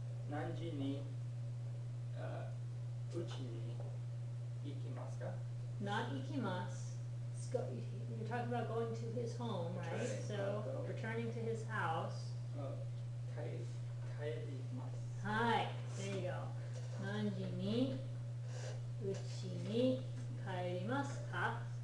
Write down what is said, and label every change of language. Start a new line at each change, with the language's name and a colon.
Japanese: 何時にうちに行きますか？
English: Not ikimasu. You're talking about going to his home, right? Returning. So, returning to his house.
Japanese: 帰ります。
English: Hi, there you go.
Japanese: 何時にうちに帰りますか？